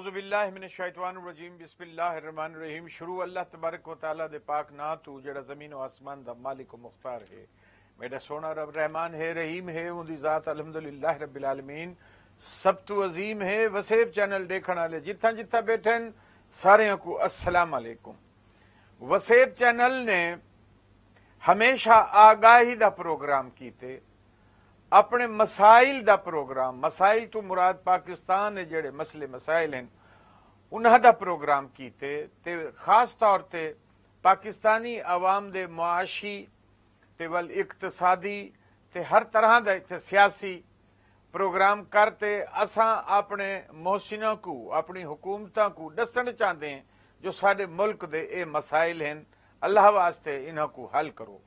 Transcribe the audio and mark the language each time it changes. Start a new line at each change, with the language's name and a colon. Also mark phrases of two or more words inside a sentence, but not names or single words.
Arabic: بالله من الشيطان الرجيم بسم الله الرحمن الرحيم.
Saraiki: شروع اللہ تبارک و تعالی دے پاک ناں تو جیڑا زمین و آسمان دا مالک و مختار ہے. میرا سوہنا رب رحمان ہے، رحیم ہے، اوندی ذات
Arabic: الحمد لله رب العالمين.
Saraiki: سب تو عظیم ہے. وسیب چینل دیکھن والے جتھاں جتھاں بیٹھے سارے کو
Arabic: السلام عليكم.
Saraiki: وسیب چینل نے ہمیشہ آگاہی دا پروگرام کیتے، اپنے مسائل دا پروگرام، مسائل تو مراد پاکستان نے جیڑے مسلے مسائل ہیں انہاں دا پروگرام کیتے تے خاص طور تے پاکستانی عوام دے معاشی تے وال اقتصادی تے ہر طرح دا تے سیاسی پروگرام کرتے اساں اپنے محسنوں کو، اپنی حکومتاں کو دسن چاہتے ہیں جو ساڈے ملک دے اے مسائل ہیں، اللہ واسطے انہاں کو حل کرو.